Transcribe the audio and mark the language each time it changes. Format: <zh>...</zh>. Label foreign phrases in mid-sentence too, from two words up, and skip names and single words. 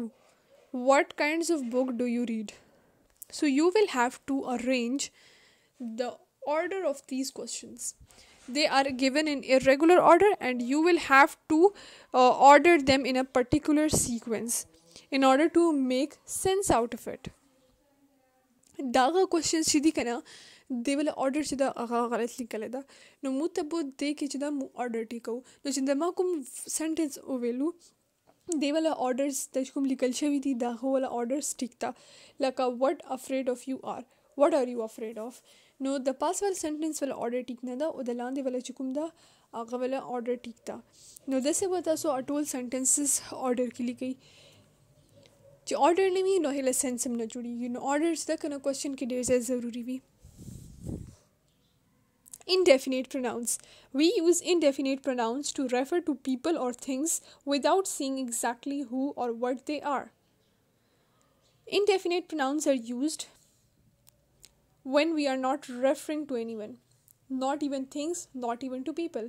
<en>What kinds of book do you read? So you will have to arrange the order of these questions. They are given in irregular order and you will have to order them in a particular sequence in order to make sense out of it.</en> <ps>داغه questions چې دي که نه دی وله order چې دا هغه غلط لیکلی ده نو موږ ته به دی کې چې دا موږ order ټیکو نو چې د ما کوم sentence وویلو دی والا orders د کوم لیکل شوي دي دا هغه والا orders ټیک ده.</ps> <en>لکه what afraid of you are, what are you afraid of.</en> <ps>نو د پاس والا سنټنس والا order ټیک نه ده او د لاندې والا چې کوم ده هغه والا order ټیک ده. نو داسې به تاسو ټول</ps> <en>sentences order</en> <ps>کې لیکئ چې order نه وي نو هله سنس هم نه جوړېږي. نو order زده که نه question کې ډېر زیات ضروري وي.</ps> <en>Indefinite pronouns. We use indefinite pronouns to refer to people or things without saying exactly who or what they are. Indefinite pronouns are used when we are not referring to anyone, not even things, not even to people.</en>